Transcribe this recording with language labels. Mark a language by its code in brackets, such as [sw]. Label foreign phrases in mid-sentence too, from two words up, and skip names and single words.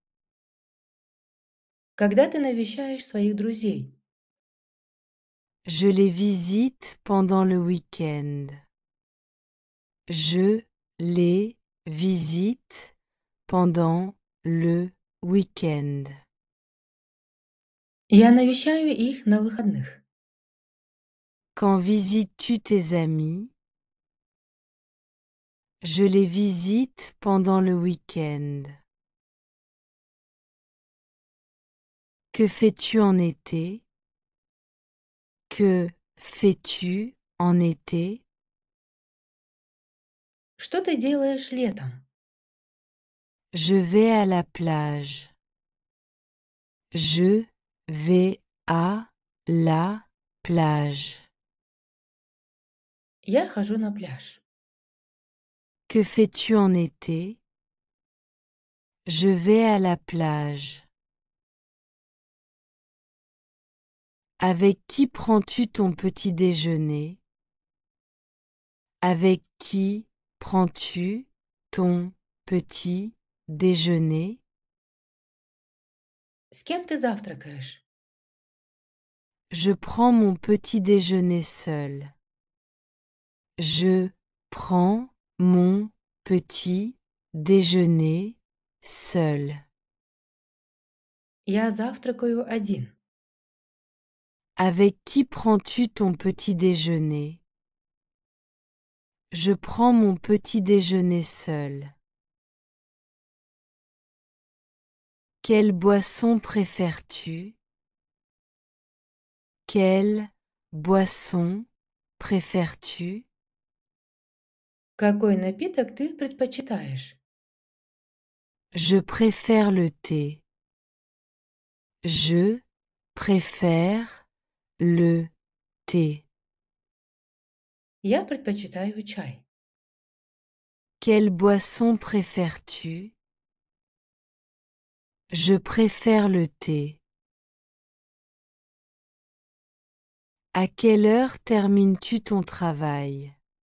[ru] Когда ты навещаешь своих друзей? [fr] Je les visite pendant le week-end. Je les visite pendant le week-end. [ru] Я навещаю их на выходных. [fr] Quand visites-tu tes amis? Je les visite pendant le week-end. Que fais-tu en été? Que fais-tu en été? [ru] Что ты делаешь летом? [fr] Je vais à la plage. Je vais à la plage. [ru] Я хожу на пляж. [fr] Que fais-tu en été? Je vais à la plage. Avec qui prends-tu ton petit déjeuner? Avec qui prends-tu ton petit déjeuner? [ru] С кем ты завтракаешь? [fr] Je prends mon petit déjeuner seul. Je prends mon petit déjeuner seul. [ru] Я завтракаю один. [fr] Avec qui prends-tu ton petit déjeuner? Je prends mon petit déjeuner seul. Quelle boisson préfères-tu? Quelle boisson préfères-tu? [ru] Какой напиток ты предпочитаешь? [fr] Je préfère le thé. Je préfère le thé. [ru] Я предпочитаю чай. [fr] Quelle boisson préfères-tu? Je préfère le thé. À quelle heure termines-tu ton travail?